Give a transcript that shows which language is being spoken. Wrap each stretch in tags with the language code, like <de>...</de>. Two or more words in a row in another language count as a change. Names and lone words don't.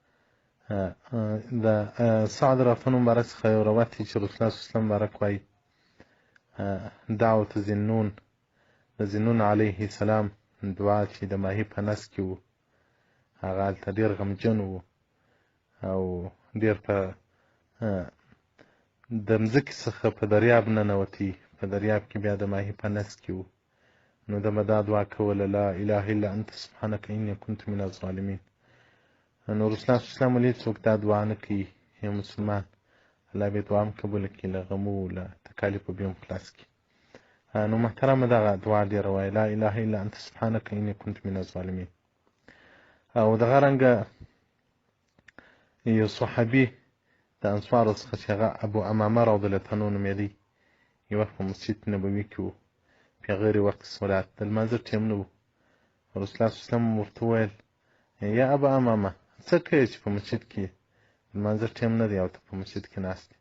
<ps>د سعد رافن مبارک څخه یو روایت دی چې رسول الله</ps> <ar>صلی الله علیه وسلم</ar> <ps>مبارک وایي دعوت ذنون، د ذنون</ps> <ar>علیه السلام</ar> <ps>دعا چې د ماهي په نس کې و، هغه هلته ډېر غمجن و او ډېر په د مځکې څخه په دریاب ننوتی، په دریاب کې بیا د ماهي په نس کې و. نو ده به دا دعا کوله</ps> <ar>لا اله الا انت سبحانک انی کنت من الظالمین.</ar> <ps>نو رسول الله</ps> <ar>صلی الله علیه وسلم</ar> <ps>ولې څوک دا دعا نه کوي؟ یو مسلمان الله به دعا هم قبوله کړي، له غمو له تکالیفو به هم خلاص کړي. نو محترمه دغه دعا ډېره وایي</ps> <ar>لا اله الا انت سبحانک انی کنت من الظالمین.</ar> <ps>او دغه رنګه یو صحابي د انصارو څخه چې هغه ابو امامه</ps> <ar>رضی الله عنه</ar> <ps>نومېدی، یو وخت په مسجد نبوي کې و، په غیر وقت صلات د لمانځه ټیم نه و. رسول الله</ps> <ar>صلی الله علیه وسلم</ar> <ps>ورته وویل</ps> <ar>یا ابا امامه</ar> <ps>څه کوې چې په مسجد کې د لمانځه ټیم نه دی او ته په مسجد کې ناست یې؟</ps>